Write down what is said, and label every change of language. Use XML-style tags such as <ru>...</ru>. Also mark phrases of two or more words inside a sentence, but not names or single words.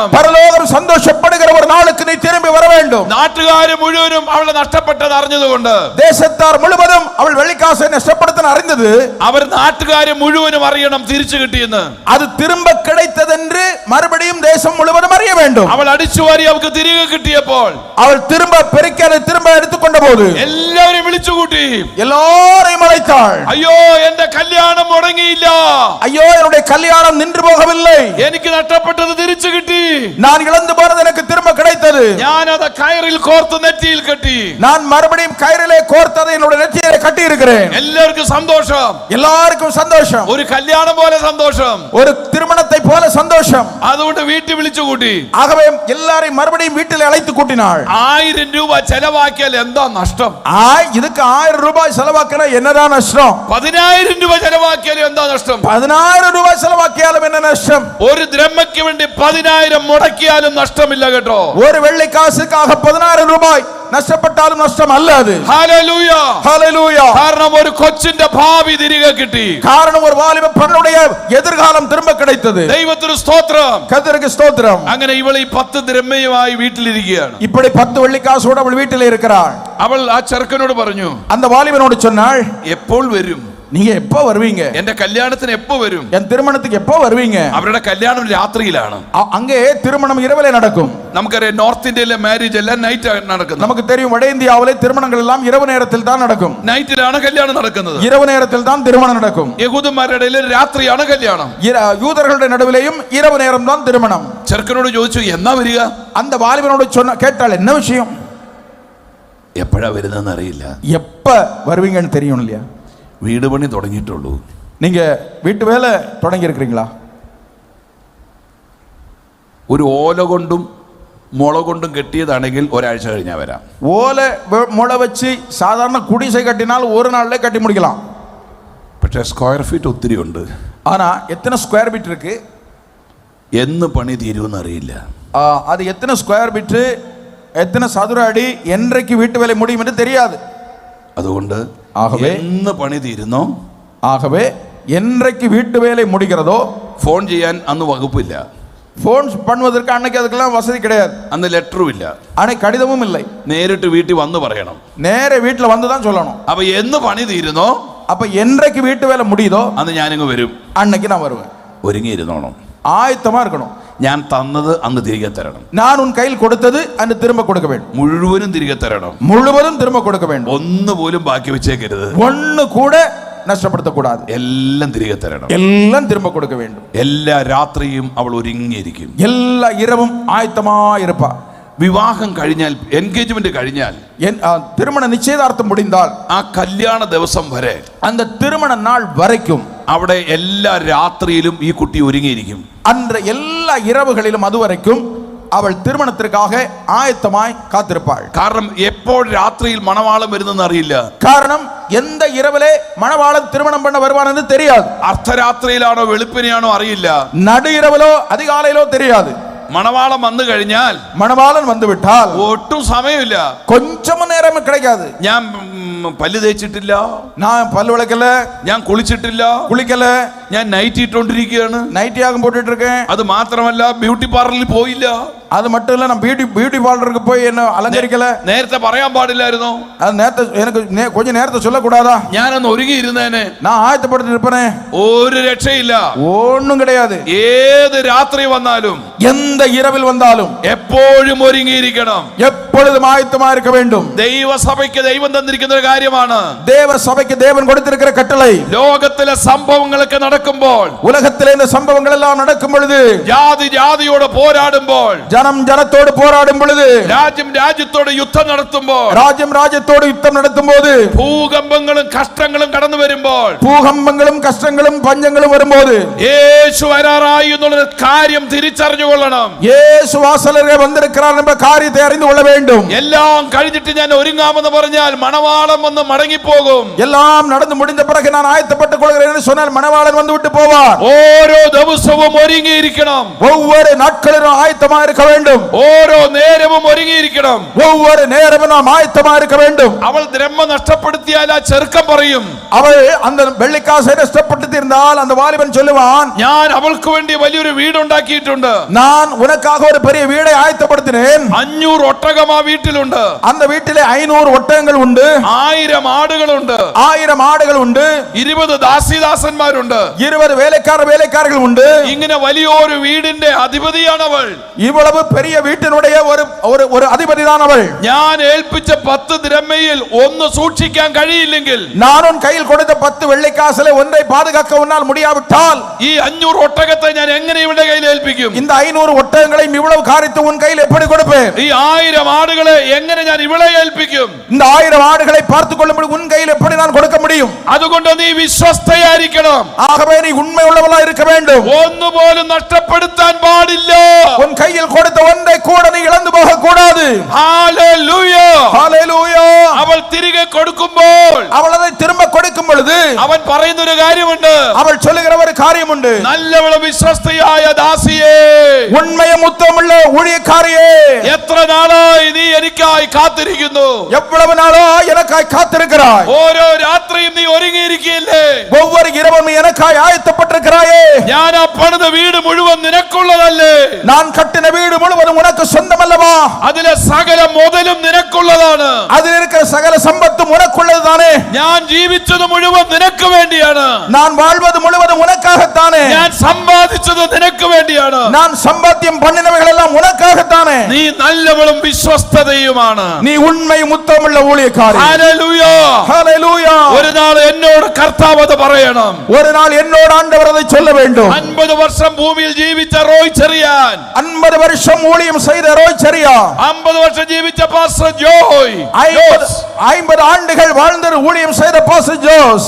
<ta>பரலோகம் சந்தோஷப்படுகிற ஒரு நாளுக்கு நீ திரும்பி வர வேண்டும்.</ta> <ml>നാട്ടുകാർ മുഴുവനും അവളെ നഷ്ടപ്പെട്ടത് അറിഞ്ഞതുകൊണ്ട്,</ml> <ta>தேசத்தார் முழுவதும் அவள் வெள்ளிக்காசை நஷ்டப்படுத்த அறிந்தது.</ta> <ml>അവർ നാട്ടുകാരെ മുഴുവനും അറിയണം തിരിച്ചു കിട്ടിയെന്ന്.</ml> <ta>அது திரும்ப கிடைத்ததென்று மறுபடியும் தேசம் முழுவதும் அறிய வேண்டும்.</ta> <ml>അവൾ അടിച്ചുവാരി അവൾക്ക് തിരികെ കിട്ടിയപ്പോൾ,</ml> <ta>அவள் திரும்ப பெருக்கி அதை திரும்ப எடுத்துக்கொண்ட போது</ta> <ml>എല്ലാവരും വിളിച്ചുകൂട്ടി,</ml> <ta>எல்லாரையும் அழைத்தாள்.</ta> <ml>അയ്യോ എന്റെ കല്യാണം മുടങ്ങിയില്ല,</ml> <ta>ஐயோ என்னுடைய கல்யாணம் நின்று போகவில்லை,</ta> <ml>എനിക്ക് നഷ്ടപ്പെട്ടത് തിരിച്ചു കിട്ടി,</ml> <ta>நான் இழந்து போனது எனக்கு திரும்ப கிடைத்தது,</ta> <ml>ഞാനത് കയറിൽ കോർത്ത് നെറ്റിയിൽ കെട്ടി,</ml> <ta>நான் மறுபடியும் கயிறிலே கோர்த்ததை என்னுடைய நெற்றியிலே கட்டி இருக்கிறேன்.</ta> <ml>എല്ലാവർക്കും സന്തോഷം,</ml> <ta>எல்லாருக்கும் சந்தோஷம்,</ta> <ml>ഒരു കല്യാണം പോലെ സന്തോഷം.</ml> <ta>ஒரு திருமணத்தை போல சந்தோஷம்.</ta> <ml>അതുകൊണ്ട് വീട്ടിൽ വിളിച്ചുകൂട്ടി.</ml> <ta>ஆகவே எல்லாரையும் மறுபடியும் வீட்டில் அழைத்து கூட்டினாள்.</ta> <ml>1000 രൂപ ചെലവാക്കിയാൽ എന്താ നഷ്ടം?</ml> <ta>இதுக்கு 1000 ரூபாய் செலவாக்கினா என்னதான் நஷ்டம்?</ta> <ml>10000 രൂപ ചെലവാക്കിയാലും എന്താ നഷ്ടം?</ml> <ta>10000 ரூபாய் செலவாக்கியாலும் என்ன நஷ்டம்?</ta> <ml>ഒരു ദ്രഹ്മയ്ക്ക് വേണ്ടി 10000 മുടക്കിയാലും നഷ്ടമില്ല കേട്ടോ.</ml> <ta>ஒரு வெள்ளி காசுக்காக 10000 ரூபாய்</ta> <ml>നഷ്ടപ്പെട്ടാലും നഷ്ടം അല്ല അത്. ഹല്ലേലൂയ, ഹല്ലേലൂയ. കാരണം ഒരു കൊച്ചിന്റെ ഭാവി തിരികെ കിട്ടി.</ml> <ta>காரணம் ஒரு வாலிப பெண்ணுடைய எதிர்காலம் திரும்ப கிடைத்தது.</ta> <ml>ദൈവത്തിന് സ്തോത്രം,</ml> <ta>கர்த்தருக்கு ஸ்தோத்திரம்.</ta> <ml>അങ്ങനെ ഇവൾ ഈ 10 ദ്രഹ്മയുമായി വീട്ടിലിരിക്കുകയാണ്.</ml> <ta>இப்படி 10 வெள்ளிக்காசோடு அவள் வீட்டிலே இருக்கிறாள்.</ta> <ml>അവൾ ആ ചെറുക്കനോട് പറഞ്ഞു,</ml> <ta>அந்த வாலிபனோடு சொன்னாள்,</ta> <ml>എപ്പോൾ വരും?</ml> <ta>நீங்க எப்ப வருவீங்க?</ta> <ml>എന്റെ കല്യാണത്തിന് എപ്പോ വരും?</ml> <ta>என் திருமணத்துக்கு எப்ப வருவீங்க?</ta> <ml>അവരുടെ കല്യാണം രാത്രിയിലാണ്.</ml> <ta>அங்கே திருமணம் இரவிலே நடக்கும்.</ta> <ml>നമുക്കറിയാം നോർത്ത് ഇന്ത്യയിലെ മാരേജ് എല്ലാം നൈറ്റ് നടക്കുന്നത്.</ml> <ta>நமக்கு தெரியும் வட இந்தியாவிலே திருமணங்கள் எல்லாம் இரவு நேரத்தில் தான் நடக்கும்.</ta> <ml>നൈറ്റിലാണ് കല്യാണം നടക്കുന്നത്.</ml> <ta>இரவு நேரத்தில் தான் திருமணம் நடக்கும்.</ta> <ml>യഹൂദന്മാരുടെ ഇടയിൽ രാത്രിയാണ് കല്യാണം.</ml> <ta>யூதர்களுடைய நடுவிலேயும் இரவு நேரம் தான் திருமணம்.</ta> <ml>ചെറുക്കനോട് ചോദിച്ചു, എന്നാ വരിക?</ml> <ta>அந்த வாலிபனோடு கேட்டாள், என்ன விஷயம்?</ta> <ml>എപ്പോഴാ വരുന്നതെന്ന് അറിയില്ല.</ml> <ta>எப்ப வருவீங்கன்னு தெரியும் இல்லையா?</ta> <ml>വീട് പണി തുടങ്ങിയിട്ടുള്ളൂ.</ml> <ta>நீங்க வீட்டு வேலை தொடங்கி இருக்கிறீங்களா?</ta> <ml>ഒരു ഓല കൊണ്ടും മുള കൊണ്ടും കെട്ടിയതാണെങ്കിൽ ഒരാഴ്ച കഴിഞ്ഞാൽ വരാം.</ml> <ta>ஓலை முளை வச்சு சாதாரண குடிசை கட்டினால் ஒரு நாள்ல கட்டி முடிக்கலாம்.</ta> <ml>പക്ഷേ സ്ക്വയർ ഫീറ്റ് ഒത്തിരി ഉണ്ട്.</ml> <ta>ஆனா எத்தனை ஸ்கொயர் ஃபீட் இருக்கு,</ta> <ml>എന്ന് പണി തീരുമെന്ന് അറിയില്ല.</ml> <ta>அது எத்தனை ஸ்கொயர் ஃபீட் எத்தனை சதுர அடி என்றைக்கு வீட்டு வேலை முடியும் என்று தெரியாது.</ta> <ml>അതുകൊണ്ട്</ml> <ta>ആകവേ</ta> <ml>എന്ന് പണി തീരുന്നോ,</ml> <ta>ஆகவே என்றைக்கு வீட்டு வேலை முடிகிறதோ,</ta> <ml>ഫോൺ ചെയ്യാൻ അന്ന് വകുപ്പില്ല,</ml> <ta>போன் பண்ணுவதற்கு அன்னைக்கு அதுக்கெல்லாம் வசதி கிடையாது,</ta> <ml>അന്ന് ലെറ്ററും ഇല്ല,</ml> <ta>அன்னைக்கு கடிதமும் இல்லை,</ta> <ml>നേരിട്ട് വീട്ടിൽ വന്ന് പറയണം.</ml> <ta>நேரே வீட்டுல வந்து தான் சொல்லணும்.</ta> <ml>അപ്പൊ എന്ന് പണി തീരുന്നോ,</ml> <ta>அப்ப என்றைக்கு வீட்டு வேலை முடியுதோ</ta> <ml>അന്ന് ഞാനിങ്ങ് വരും.</ml> <ta>அன்னைக்கு நான் வருவேன்.</ta> <ml>ഒരുങ്ങിയിരുന്നോണം.</ml> <ta>ஆயத்தமா இருக்கணும்.</ta> <ml>ഞാൻ തന്നത് അന്ന് തിരികെ തരണം.</ml> <ta>நான் உன் கையில் கொடுத்தது அன்று திரும்ப கொடுக்க வேண்டும்.</ta> <ml>മുഴുവനും തിരികെ തരണം.</ml> <ta>முழுவதும் திரும்ப கொடுக்க வேண்டும்.</ta> <ml>ഒന്നുപോലും ബാക്കി വെച്ചേക്കരുത്.</ml> <ta>ஒண்ணு கூட நஷ்டப்படுத்த கூடாதே</ta> <ml>എല്ലാം തിരികെ തരണം.</ml> <ta>എല്ലാം திரும்ப கொடுக்க வேண்டும்.</ta> <ml>എല്ലാ രാത്രിയും അവൾ ഒരുങ്ങിയിരിക്കും.</ml> <ta>എല്ലാ இரவும் ஆயத்தமாய் இருப்பா.</ta> <ml>വിവാഹം കഴിഞ്ഞാൽ, എൻഗേജ്മെന്റ് കഴിഞ്ഞാൽ,</ml> <ta>திருமண நிச்சயதார்த்தம் முடிந்தால்</ta> <ml>ആ കല്യാണ ദിവസം വരെ,</ml> <ta>அந்த திருமண நாள் வரைக்கும்</ta> <ml>അവിടെ എല്ലാ രാത്രിയിലും ഈ കുട്ടി ഒരുങ്ങിയിരിക്കും.</ml> <ta>அன்ற எல்லா இரவுகளிலும் அதுவரைக்கும் അവൾ திருமணத்திற்காக ஆயத்தமாய் காத்திருப்பாள்.</ta> <ml>കാരണം എപ്പോൾ രാത്രിയിൽ മണവാളം വരുന്നെന്ന് അറിയില്ല.</ml> <ta>കാരണം எந்த இரவிலே மணவாளன் திருமணம் பண்ண வருவான் என்று தெரியாது.</ta> <ml>അർദ്ധരാത്രിയിലാണോ വെളുപ്പിനെയാണോ അറിയില്ല.</ml> <ta>நடு இரவிலோ அதிகாலையிலோ தெரியாது.</ta> <ml>മണവാളം വന്നു കഴിഞ്ഞാൽ,</ml> <ta>மணவாளன் வந்து விட்டால்</ta> <ml>ഒട്ടും സമയമില്ല.</ml> <ta>கொஞ்சமும் நேரம் கிடைக்காது.</ta> <ml>ഞാൻ പല്ല് തേച്ചിട്ടില്ല,</ml> <ta>நான் பல் விளக்கல,</ta> <ml>ഞാൻ കുളിച്ചിട്ടില്ല,</ml> <ta>குளிக்கல,</ta> <ml>ഞാൻ நைட் ഇട്ടോണ്ടിരിക്കുകയാണ്,</ml> <ta>நைட்டியாகவும் போட்டுட்டு இருக்கேன்.</ta> <ml>അത് മാത്രമല്ല ബ്യൂട്ടി പാർലറിൽ പോയില്ല.</ml> <ta>அது மட்டும் இல்ல, நான் பியூட்டி பார்லருக்கு போய் என்ன அலங்கரிக்கல.</ta> <ml>നേരത്തെ പറയാൻ പാടില്ലായിരുന്നോ?</ml> <ta>அது நேரத்தை எனக்கு கொஞ்சம் நேரத்தை சொல்லக்கூடாதா?</ta> <ml>ഞാനൊന്ന് ഒരുങ്ങിയിരുന്നേനെ.</ml> <ta>நான் ஆயத்தப்பட்டு இருப்பேனே.</ta> <ml>ഒരു രക്ഷയില്ല.</ml> <ta>ஒண்ணும் கிடையாது.</ta> <ml>ഏത് രാത്രി വന്നാലും,</ml> <ta>எந்த இரவில் வந்தாலும்</ta> <ml>എപ്പോഴും ഒരുങ്ങിയിരിക്കണം.</ml> <ta>எப்பொழுதும் ஆயத்தமா இருக்க வேண்டும்.</ta> <ml>ദൈവസഭയ്ക്ക് ദൈവം തന്നിരിക്കുന്ന ഒരു കാര്യമാണ്.</ml> <ta>தேவ சபைக்கு தேவன் கொடுத்திருக்கிற கட்டளை.</ta> <ml>ലോകത്തിലെ സംഭവങ്ങളൊക്കെ നടക്കുമ്പോൾ,</ml> <ta>உலகத்திலே இந்த சம்பவங்கள் எல்லாம் நடக்கும் பொழுது,</ta> <ml>ജാതി ജാതിയോട് പോരാടുമ്പോൾ,</ml> <ta>ஜனம் ஜனத்தோடு போராடும் பொழுது,</ta> <ml>രാജ്യം രാജ്യത്തോട് യുദ്ധം നടത്തുമ്പോൾ,</ml> <ta>ராஜ்யம் ராஜ்யத்தோடு யுத்தம் நடத்தும் போது,</ta> <ml>ഭൂകമ്പങ്ങളും കഷ്ടങ്ങളും കടന്നു വരുമ്പോൾ,</ml> <ta>பூகம்பங்களும் கஷ்டங்களும் பஞ்சங்களும் வரும்போது,</ta> <ml>യേശു വരാറായി എന്നുള്ള കാര്യം തിരിച്ചറിഞ്ഞുകൊള്ളണം.</ml> <ta>இயேசு வாசலரே வந்திருக்கிறார் என்ற காரியத்தை அறிந்து கொள்ள வேண்டும்.</ta> <ml>എല്ലാം കഴിഞ്ഞിട്ട് ഞാൻ ഒരുങ്ങാമെന്ന് പറഞ്ഞാൽ മണവാളം വന്ന് മടങ്ങിപ്പോകും.</ml> <ta>எல்லாம் நடந்து முடிந்த பிறகு நான் ஆயத்தப்பட்டுக் கொள்கிறேன் என்று சொன்னால் மணவாளன் வந்து விட்டு போவார்.</ta> <ml>ഓരോ ദിവസവും ഒരുങ്ങിയിരിക്കണം.</ml> <ta>ஒவ்வொரு நாட்களிலும் ஆயத்தமா இருக்க வேண்டும்.</ta> <ml>ഓരോ നേരവും ഒരുങ്ങിയിരിക്കണം.</ml> <ta>ஒவ்வொரு நேரமும் நாம் ஆயத்தமா இருக்க வேண்டும்.</ta> <ml>അവൾ ബ്രഹ്മ നഷ്ടപ്പെടുത്തിയാൽ ആ ചെറുക്കൻ പറയും,</ml> <ta>அவள் அந்த வெள்ளிக்காசை நஷ்டப்படுத்தியிருந்தால் அந்த வாலிபன் சொல்லுவான்,</ta> <ml>ഞാൻ അവൾക്ക് വേണ്ടി വലിയൊരു വീടുണ്ടാക്കിയിട്ടുണ്ട്,</ml> <ta>நான் உனக்காக ஒரு பெரிய வீடை ஆயத்தப்படுத்தினேன்,</ta> <ml>500 ഒട്ടകം ആ വീട്ടിലുണ്ട്,</ml> <ta>அந்த வீட்டிலே 500 ஒட்டகங்கள் உண்டு,</ta> <ml>1000 ആടുകളുണ്ട്,</ml> <ta>1000 ஆடுகள் உண்டு,</ta> <ml>20 ദാസീദാസന്മാരുണ്ട്,</ml> <ta>20 வேலைக்காரர்கள் உண்டு.</ta> <ml>ഇങ്ങനെ വലിയൊരു വീടിന്റെ അധിപതിയാണ് അവൾ.</ml> <ta>இவ்வளவு பெரிய வீட்டினுடைய ஒரு அதிபதி தான் அவள்.</ta> <ml>ഞാൻ ഏൽപ്പിച്ച 10 ദിരഹ്മയിൽ ഒന്ന് സൂക്ഷിക്കാൻ കഴിയില്ലെങ്കിൽ,</ml> <ta>நான் உன் கையில் கொடுத்த 10 வெள்ளிக்காசிலே ஒன்றை பாதுகாக்க உன்னால் முடியாவிட்டால்,</ta> <ml>ഈ 500 ഒട്ടകത്തെ ഞാൻ എങ്ങനെ ഇവളുടെ കയ്യിൽ ഏൽപ്പിക്കും?</ml> <ta>இந்த 500 ஒட்டகங்களையும் இவ்வளவு காரியத்தை உன் கையில் எப்படி கொடுப்பேன்?</ta> <ml>ഈ 1000 ആടുകളെ എങ്ങനെ ഞാൻ ഇവളെ ഏൽപ്പിക്കും?</ml> <ta>இந்த 1000 ஆடுகளை பார்த்துக் கொள்ளும்படி உன் கையில் எப்படி நான் கொடுக்க முடியும்?</ta> <ml>അതുകൊണ്ട് നീ വിശ്വസ്തയായിരിക്കണം.</ml> <ta>ஆகவே நீ உண்மை உள்ளவளாய் இருக்க வேண்டும்.</ta> <ml>ഒന്നുപോലും നഷ്ടപ്പെടുത്താൻ പാടില്ല.</ml> <ta>உன் கையில் கொடுத்த ஒன்றை கூட நீ இழந்து போக கூடாது.</ta> <ml>ഹല്ലേലൂയ. ഹല്ലേലൂയ. അവൾ തിരികെ കൊടുക്കുമ്പോൾ,</ml> <ta>அவள் அதை திரும்ப கொடுக்கும் பொழுது</ta> <ml>അവൻ പറയുന്ന ഒരു കാര്യമുണ്ട്.</ml> <ta>அவள் சொல்லுகிற ஒரு காரியம் உண்டு.</ta> <ml>നല്ലവളും വിശ്വസ്തയായ ദാസിയേ,</ml> <ta>உண்மையும் உத்தமுள்ள ஊழியக்காரியே,</ta> <ml>എത്ര നാളായി നീ എനിക്കായി കാത്തിരിക്കുന്നു?</ml> <ta>எவ்வளவு நாளோ எனக்காய் காத்திருக்கிறாய்.</ta> <ml>ഓരോ രാത്രിയും നീ ഒരുങ്ങിയിരിക്കില്ലേ?</ml> <ta>ஒவ்வொரு இரவும் நீ எனக்காய் ஆயத்தப்பட்டிருக்கிறாயே.</ta> <ml>ഞാൻ ആ പണിത വീട് മുഴുവൻ നിനക്കുള്ളതല്ലേ?</ml> <ta>நான் கட்டின வீடு முழுவதும் உனக்கு சொந்தம் அல்லவா?</ta> <ml>അതിലെ സകല മുതലും നിനക്കുള്ളതാണ്.</ml> <ta>அதில் இருக்கிற சகல சம்பத்தும் உனக்குள்ளதுதானே?</ta> <ml>ഞാൻ ജീവിച്ചത് മുഴുവൻ നിനക്ക് വേണ്ടിയാണ്.</ml> <ta>நான் வாழ்வது முழுவதும் உனக்காகத்தானே?</ta> <ml>ഞാൻ സമ്പാദിച്ചത് നിനക്ക് വേണ്ടിയാണ്.</ml> <ta>நான் சம்பாத்தியம் பண்ணினவைகள் எல்லாம் உனக்காகத்தானே?</ta> <ml>നീ നല്ലവളും വിശ്വസ്തതയുമാണ്.</ml> <ta>நீ உண்மையும் உத்தமுள்ள ஊழியக்காரி.</ta> <ml>ഹല്ലേലൂയ.</ml> <ta>ஹல்லேலூயா.</ta> <ml>ഒരു നാൾ എന്നോട് കർത്താവ് അത് പറയണം.</ml> <ta>ஒரு நாள் என்னோடு ஆண்டவர் அவர் அதை சொல்ல வேண்டும். 50 வருஷம் பூமியில் ஜீவித்த ரோய் செரியான், 50 வருஷம் ஊழியம் செய்த ரோய் செரியா, 50 வருஷம் ஜீவித்த பாஸ்டர் ஜோய், 50 ஆண்டுகள் வாழ்ந்த ஊழியம் செய்த பாஸ்டர் ஜோஸ்,</ta>